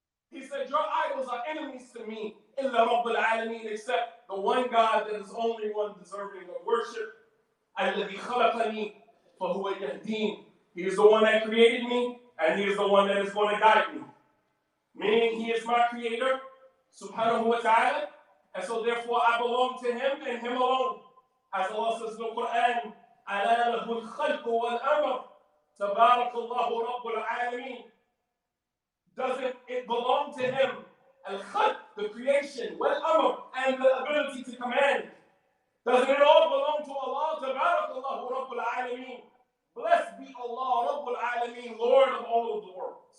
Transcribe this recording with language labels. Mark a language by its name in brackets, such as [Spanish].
[English] He said, your idols are enemies to me, [Arabic] إِلَّا رَبُّ الْعَالَمِينَ, [English] except the one God that is only one deserving of worship. [Arabic] الَّذِي خَلَقَنِي فَهُوَ يَهْدِينِ. [English] He is the one that created me, and he is the one that is going to guide me. Meaning he is my creator, subhanahu wa ta'ala, and so therefore I belong to him and him alone. As Allah says in the Quran, [Arabic] أَلَا لَهُ الْخَلْقُ وَالْأَمْرُ تَبَارَكَ اللَّهُ رَبُّ الْعَالَمِينَ. [English] Doesn't it belong to him, al-khalq, the creation, wal-amr, and the ability to command? Doesn't it all belong to Allah? [Arabic] Tabarakallahu Rabbul Alameen. [English] Blessed be Allah Rabbul Alameen, Lord of all of the worlds.